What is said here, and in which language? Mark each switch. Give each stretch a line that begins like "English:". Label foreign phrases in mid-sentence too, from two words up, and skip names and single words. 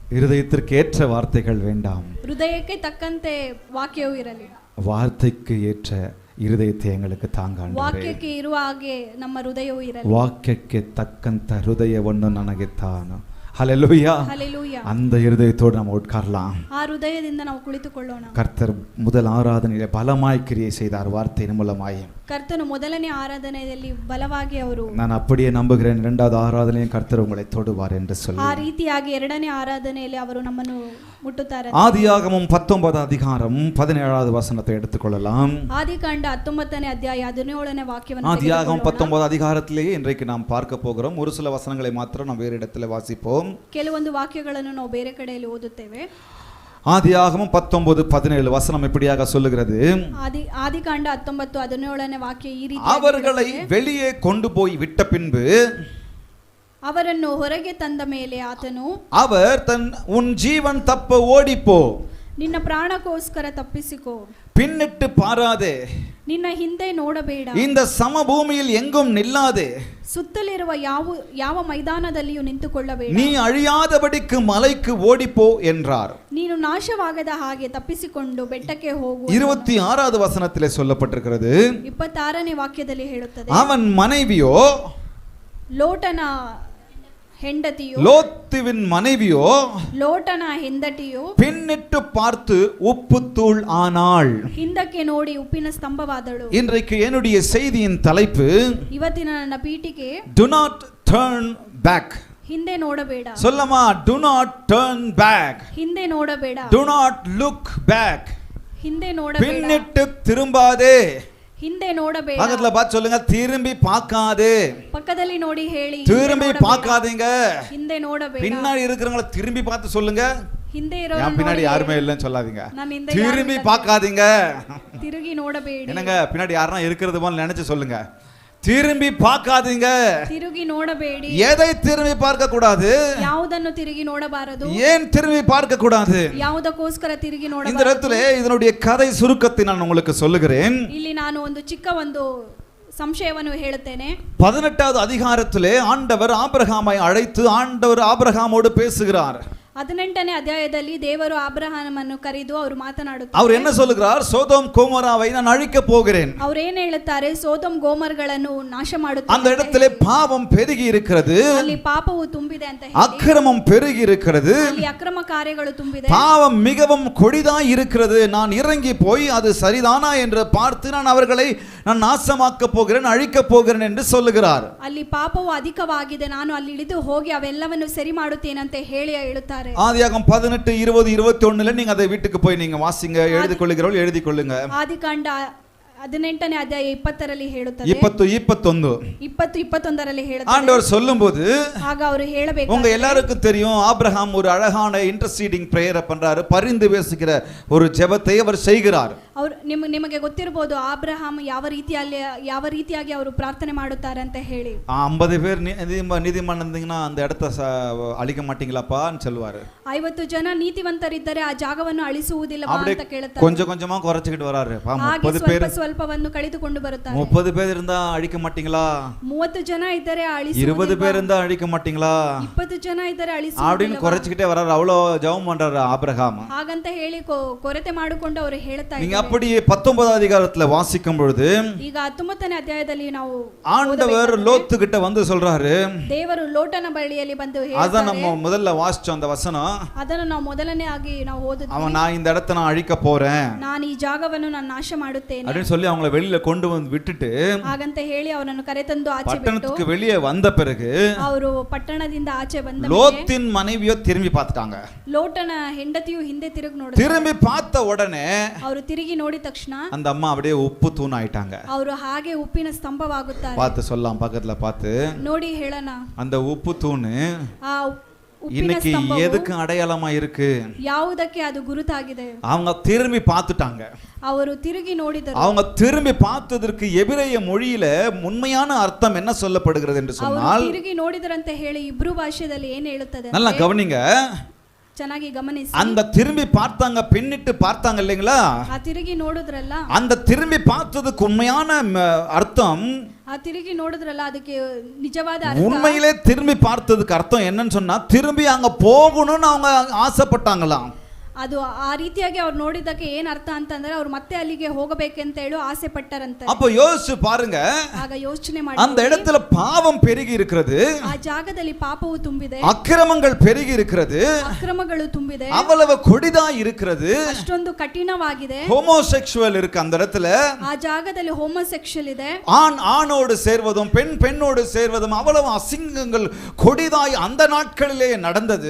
Tamil: இருதயத்திற்கு ஏற்ற வார்த்தைகள் வேண்டாம்.
Kannada: ಹೃದಯಕ್ಕೆ ತಕ್ಕಂತೆ ವಾಕ್ಯವೂ ಇರಲಿ.
Tamil: வார்த்தைக்கு ஏற்ற இருதಯத்தை எங்களுக்கு தாங்க ஆண்டவரே.
Kannada: ವಾಕ್ಯಕ್ಕೆ ಇರುವ ಹಾಗೆ ನಮ್ಮ ಹೃದಯವೂ ಇರಲಿ. ವಾಕ್ಯಕ್ಕೆ ತಕ್ಕಂತ ಹೃದಯವನ್ನು ನನಗೆ ತಾನು.
Tamil: ஹல்லேலூயா. ஹல்லேலூயா. அந்த இருதயத்தோடு நம்ம உட்காரலாம்.
Kannada: ಆ ಹೃದಯದಿಂದ ನಾವು ಕುಳಿತುಕೊಳ್ಳೋಣ.
Tamil: கர்த்தர் முதல் ஆராதனையிலே பலமாய் கிரியை செய்தார் வார்த்தையின் மூலமாய்.
Kannada: ಕರ್ತನು ಮೊದಲನೇ ಆರಾಧನೆಯಲ್ಲಿ ಬಲವಾಗಿ ಅವರು.
Tamil: நான் அப்படியே நம்புகிறேன் இரண்டாவது ஆராதனையில் கர்த்தர் உங்களை தொடுவார் என்று சொல்லி.
Kannada: ಆ ರೀತಿಯಾಗಿ ಎರಡನೇ ಆರಾಧನೆಯಲ್ಲಿ ಅವರು ನಮ್ಮನ್ನು ಮುಟ್ಟುತ್ತಾರೆ.
Tamil: ஆதியாகமம் 19 அதிகாரம் 17வது வசனத்தை எடுத்துக்கொள்ளலாம்.
Kannada: ஆதிகாண்ட 19ನೇ ಅಧ್ಯಾಯ 17ನೇ ವಾಕ್ಯವನ್ನು
Tamil: ஆதியாகமம் 19 அதிகாரத்திலேயே இன்றைக்கு நாம் பார்க்க போகிறோம். ஒரு சில வசனங்களை மாத்திரம் நாம் வேறு இடத்துல வாசிப்போம்.
Kannada: ಕೆಲವೊಂದು ವಾಕ್ಯಗಳನ್ನು ನಾವು ಬೇರೆ ಕಡೆಯಲ್ಲಿ ಓದುತ್ತೇವೆ.
Tamil: ஆதியாகமம் 19:17 வசனம் இப்படியாக சொல்லுகிறது.
Kannada: ஆதிகாண்ட 19:17ನೇ ವಾಕ್ಯ ಈ ರೀತಿ,
Tamil: அவர்களை வெளியே கொண்டு போய் விட்ட பின்பு
Kannada: ಅವರನ್ನು ಹೊರಗೆ ತಂದ ಮೇಲೆ ಆತನು,
Tamil: அவர் உன் ஜீவன் தப்ப ஓடிப்போ,
Kannada: ನಿನ್ನ ಪ್ರಾಣಕ್ಕೋಸ್ಕರ ತಪ್ಪಿಸಿಕೋ,
Tamil: பின்னிட்டு பாராதே,
Kannada: ನಿನ್ನ ಹಿಂದೆ ನೋಡಬೇಡ,
Tamil: இந்த சமபூமியில் எங்கும் நில்லாதே,
Kannada: ಸುತ್ತಲಿರುವ ಯಾವ ಮೈದಾನದಲ್ಲಿಯೂ ನಿಂತುಕೊಳ್ಳಬೇಡ,
Tamil: நீ ಅழிಯಾதபடிக்கு மலைக்கு ஓடிப்போ என்றார்.
Kannada: ನೀನು ನಾಶವಾಗದ ಹಾಗೆ ತಪ್ಪಿಸಿಕೊಂಡು ಬೆಟ್ಟಕ್ಕೆ ಹೋಗು.
Tamil: 26வது வசனத்திலே சொல்லப்பட்டிருக்கிறது.
Kannada: 26ನೇ ವಾಕ್ಯದಲ್ಲಿ ಹೇಳುತ್ತದೆ,
Tamil: அவன் மனைவியோ,
Kannada: ಲೋಟನ ಹೆಂಡತಿಯೋ,
Tamil: லோத்துவின் மனைவியோ,
Kannada: ಲೋಟನ ಹೆಂಡತಿಯೋ
Tamil: பின்னிட்டு பார்த்து உப்புத்தூள் ஆனாள்.
Kannada: ಹಿಂದಕ್ಕೆ ನೋಡಿ ಉಪ್ಪಿನ ಸ್ತಂಭವಾದಳು.
Tamil: இன்றைக்கு என்னுடைய செய்தியின் தலைப்பு,
Kannada: ಇವತ್ತಿನ ನನ್ನ ಪೀಠಿಕೆ,
English: do not turn back.
Kannada: ಹಿಂದೆ ನೋಡಬೇಡ.
Tamil: சொல்லமா,
English: do not turn back.
Kannada: ಹಿಂದೆ ನೋಡಬೇಡ.
English: do not look back.
Kannada: ಹಿಂದೆ ನೋಡಬೇಡ.
Tamil: பின்னிட்டு திரும்பாதே.
Kannada: ಹಿಂದೆ ನೋಡಬೇಡ.
Tamil: பக்கத்துல பார்த்து சொல்லுங்க, திரும்பி பார்க்காதே.
Kannada: பக்கದಲ್ಲಿ ನೋಡಿ ಹೇಳಿ,
Tamil: திரும்பி பார்க்காதீங்க.
Kannada: ಹಿಂದೆ ನೋಡಬೇಡ.
Tamil: பின்னாடி இருக்கிறவங்கள திரும்பி பார்த்து சொல்லுங்க,
Kannada: ಹಿಂದೆ ಇರೋರು
Tamil: என் பின்னாடி யாருமே இல்லைன்னு சொல்லாதீங்க.
Kannada: நான் ಹಿಂದೆ
Tamil: திரும்பி பார்க்காதீங்க.
Kannada: ತಿರುಗಿ ನೋಡಬೇಡಿ.
Tamil: என்னங்க, பின்னாடி யாரனா இருக்கிறது போல நினைச்சு சொல்லுங்க, திரும்பி பார்க்காதீங்க.
Kannada: ತಿರುಗಿ ನೋಡಬೇಡಿ.
Tamil: எதை திரும்பி பார்க்க கூடாது?
Kannada: ಯಾವುದನ್ನು ತಿರುಗಿ ನೋಡಬಾರದು.
Tamil: ஏன் திரும்பி பார்க்க கூடாது?
Kannada: ಯಾವುದಕ್ಕೋಸ್ಕರ ತಿರುಗಿ ನೋಡಬಾರದು?
Tamil: இந்த இடத்துல இதனுடைய கதை சுருக்கத்தை நான் உங்களுக்கு சொல்லுகிறேன்.
Kannada: ಇಲ್ಲಿ ನಾನು ಒಂದು ಚಿಕ್ಕ ಒಂದು ಸಂಶಯವನ್ನು ಹೇಳುತ್ತೇನೆ.
Tamil: 18வது அதிகாரத்திலே ஆண்டவர் ஆபிரகாமை அழைத்து ஆண்டவர் ஆபிரகாமோடு பேசுகிறார்.
Kannada: 18ನೇ ಅಧ್ಯಾಯದಲ್ಲಿ ದೇವರು ಆಬ್ರಹಾಮನನ್ನು ಕರೆದು ಅವರು ಮಾತನಾಡುತ್ತಾರೆ.
Tamil: அவர் என்ன சொல்லுகிறார்? சோதோம் கோமோராவை நான் அழிக்க போகிறேன்.
Kannada: ಅವರು ಏನು ಹೇಳುತ್ತಾರೆ? ಸೋದೋಮ್ ಗೋಮರ್ಗಳನ್ನು ನಾಶ ಮಾಡುತ್ತೇನೆ.
Tamil: அந்த இடத்திலே பாவம் பெருகி இருக்கிறது,
Kannada: ಅಲ್ಲಿ ಪಾಪವು ತುಂಬಿದೆ ಅಂತ ಹೇಳಿ,
Tamil: அக்கிரமம் பெருகி இருக்கிறது,
Kannada: ಅಲ್ಲಿ ಅಕ್ರಮ ಕಾರ್ಯಗಳು ತುಂಬಿದೆ,
Tamil: பாவம் மிகவும் கொடிதாய் இருக்கிறது. நான் இறங்கி போய் அது சரிதானா என்று பார்த்து நான் அவர்களை நாசமாக்க போகிறேன், அழிக்க போகிறேன் என்று சொல்லுகிறார்.
Kannada: ಅಲ್ಲಿ ಪಾಪವು ಅಧಿಕವಾಗಿದೆ, ನಾನು ಅಲ್ಲಿ ಇಳಿದು ಹೋಗಿ ಅವೆಲ್ಲವನ್ನು ಸರಿ ಮಾಡುತ್ತೇನೆ ಅಂತ ಹೇಳಿ ಹೇಳುತ್ತಾರೆ.
Tamil: ஆதியாகமம் 18, 20, 21 நீங்க அதை வீட்டுக்கு போய் நீங்க வாசிங்க, எழுதி கொள்ளுகிறவர்கள் எழுதி கொள்ளுங்க.
Kannada: ಆದಿಕಾಂಡ 18ನೇ ಅಧ್ಯಾಯ 20ರಲ್ಲಿ ಹೇಳುತ್ತದೆ. 20, 21 21ರಲ್ಲಿ ಹೇಳುತ್ತದೆ.
Tamil: ஆண்டவர் சொல்லும்போது
Kannada: ಆಗ ಅವರು ಹೇಳಬೇಕು,
Tamil: உங்க எல்லாருக்கும் தெரியும், ஆபிரகாம் ஒரு அழகான
English: interceding prayer
Tamil: பண்றாரு, பரிந்து பேசுகிற ஒரு ஜெபத்தை அவர் செய்கிறார்.
Kannada: ಅವರು ನಿಮಗೆ ಗೊತ್ತಿರಬಹುದು ಆಬ್ರಹಾಮ್ ಯಾವ ರೀತಿಯಾಗಿ ಅವರು ಪ್ರಾರ್ಥನೆ ಮಾಡುತ್ತಾರೆ ಅಂತ ಹೇಳಿ.
Tamil: 50 பேர் நீதிமான் இருந்தீங்கன்னா அந்த இடத்தை அழிக்க மாட்டீங்களாப்பான்னு சொல்லுவாரு.
Kannada: 50 ಜನ ನೀತಿವಂತರಿದ್ದರೆ ಆ ಜಾಗವನ್ನು ಅಳಿಸುವುದಿಲ್ಲ ಅಂತ ಕೇಳುತ್ತಾರೆ.
Tamil: கொஞ்சம் கொஞ்சமா குறைச்சிட்டு வராரு. 30 பேர்
Kannada: ಸ್ವಲ್ಪವನ್ನು ಕಳೆದುಕೊಂಡು ಬರುತ್ತಾರೆ.
Tamil: 30 பேர் இருந்தா அழிக்க மாட்டீங்களா?
Kannada: 30 ಜನ ಇದ್ದರೆ ಅಳಿಸುವುದಿಲ್ಲ.
Tamil: 20 பேர் இருந்தா அழிக்க மாட்டீங்களா?
Kannada: 20 ಜನ ಇದ್ದರೆ ಅಳಿಸುವುದಿಲ್ಲ
Tamil: அப்படின்னு குறைச்சிட்டே வராரு. அவ்வளோ ஜெபம் பண்றாரு ஆபிரகாம்.
Kannada: ಹಾಗಂತ ಹೇಳಿ ಕೊರತೆ ಮಾಡಿಕೊಂಡು ಅವರು ಹೇಳ್ತಾ ಇದ್ದಾರೆ.
Tamil: நீங்க அப்படியே 19வது அதிகாரத்துல வாசிக்கும் பொழுது,
Kannada: ಈಗ 19ನೇ ಅಧ್ಯಾಯದಲ್ಲಿ ನಾವು
Tamil: ஆண்டவர் லோத்து கிட்ட வந்து சொல்றாரு,
Kannada: ದೇವರು ಲೋಟನ ಬಳಿಯಲ್ಲಿ ಬಂದು ಹೇಳ್ತಾರೆ.
Tamil: அத நம்ம முதல்ல வாசிச்சோம் அந்த வசனம்.
Kannada: ಅದನ್ನು ನಾವು ಮೊದಲನೇ ಆಗಿ ನಾವು ಓದಿದ್ವಿ.
Tamil: அவன் நான் இந்த இடத்தை நான் அழிக்க போறேன்,
Kannada: ನಾನು ಈ ಜಾಗವನ್ನು ನಾನು ನಾಶ ಮಾಡುತ್ತೇನೆ
Tamil: அப்படின்னு சொல்லி அவங்கள வெளியில கொண்டு வந்து விட்டுட்டு,
Kannada: ಹಾಗಂತ ಹೇಳಿ ಅವರನ್ನು ಕರೆತಂದು ಆಚೆ ಬಿಟ್ಟು,
Tamil: பட்டணத்துக்கு வெளியே வந்த பிறகு
Kannada: ಅವರು ಪಟ್ಟಣದಿಂದ ಆಚೆ ಬಂದ ಮೇಲೆ
Tamil: லோத்தின் மனைவியோ திரும்பி பார்த்துட்டாங்க.
Kannada: ಲೋಟನ ಹೆಂಡತಿಯು ಹಿಂದೆ ತಿರುಗಿ ನೋಡಿದ್ರು.
Tamil: திரும்பி பார்த்த உடனே
Kannada: ಅವರು ತಿರುಗಿ ನೋಡಿದ ತಕ್ಷಣ
Tamil: அந்த அம்மா அப்படியே உப்பு தூண் ஆயிட்டாங்க.
Kannada: ಅವರು ಹಾಗೆ ಉಪ್ಪಿನ ಸ್ತಂಭವಾಗುತ್ತಾರೆ.
Tamil: பார்த்து சொல்லலாம், பக்கத்துல பார்த்து
Kannada: ನೋಡಿ ಹೇಳೋಣ,
Tamil: அந்த உப்பு தூண்
Kannada: ಆ
Tamil: இன்னைக்கு எதுக்கு அடையாளமா இருக்கு?
Kannada: ಯಾವುದಕ್ಕೆ ಅದು ಗುರುತಾಗಿದೆ?
Tamil: அவங்க திரும்பி பார்த்துட்டாங்க.
Kannada: ಅವರು ತಿರುಗಿ ನೋಡಿದರು.
Tamil: அவங்க திரும்பி பார்த்ததற்கு எபிரேய மொழியில உண்மையான அர்த்தம் என்ன சொல்லப்படுகிறது என்று சொன்னால்,
Kannada: ತಿರುಗಿ ನೋಡಿದರಂತೆ ಹೇಳಿ ಇಬ್ರು ಭಾಷೆಯಲ್ಲಿ ಏನು ಹೇಳುತ್ತದೆ?
Tamil: நல்லா கவனிங்க.
Kannada: ಚೆನ್ನಾಗಿ ಗಮನಿಸಿ.
Tamil: அந்த திரும்பி பார்த்தாங்க, பின்னிட்டு பார்த்தாங்க இல்லைங்களா?
Kannada: ಆ ತಿರುಗಿ ನೋಡಿದ್ರಲ್ಲ,
Tamil: அந்த திரும்பி பார்த்ததுக்கு உண்மையான அர்த்தம்,
Kannada: ಆ ತಿರುಗಿ ನೋಡಿದ್ರಲ್ಲ ಅದಕ್ಕೆ ನಿಜವಾದ ಅರ್ಥ,
Tamil: உண்மையிலே திரும்பி பார்த்ததுக்கு அர்த்தம் என்னன்னு சொன்னா, திரும்பி அங்க போகணும்னு அவங்க ஆசைப்பட்டாங்களாம்.
Kannada: ಅದು ಆ ರೀತಿಯಾಗಿ ಅವ್ರು ನೋಡಿದ್ದಕ್ಕೆ ಏನ್ ಅರ್ಥ ಅಂತಂದ್ರೆ ಅವ್ರು ಮತ್ತೆ ಅಲ್ಲಿಗೆ ಹೋಗಬೇಕಂತ ಹೇಳಿ ಆಸೆ ಪಟ್ಟರಂತೆ.
Tamil: அப்ப யோசிச்சு பாருங்க,
Kannada: ಆಗ ಯೋಚನೆ ಮಾಡಿ,
Tamil: அந்த இடத்துல பாவம் பெருகி இருக்கிறது,
Kannada: ಆ ಜಾಗದಲ್ಲಿ ಪಾಪವು ತುಂಬಿದೆ,
Tamil: அக்கிரமங்கள் பெருகி இருக்கிறது,
Kannada: ಅಕ್ರಮಗಳು ತುಂಬಿದೆ,
Tamil: அவ்வளவு கொடிதா இருக்கிறது,
Kannada: ಅಷ್ಟೊಂದು ಕಠಿಣವಾಗಿದೆ,
Tamil: ஹோமோசெக்சுவல் இருக்கு அந்த இடத்துல,
Kannada: ಆ ಜಾಗದಲ್ಲಿ ಹೋಮೋಸೆಕ್ಷುವಲ್ ಇದೆ,
Tamil: ஆண் ஆணோடு சேர்வதும் பெண் பெண்ணோடு சேர்வதும் அவ்வளவு அசிங்கங்கள் கொடிதாய் அந்த நாட்களிலே நடந்தது.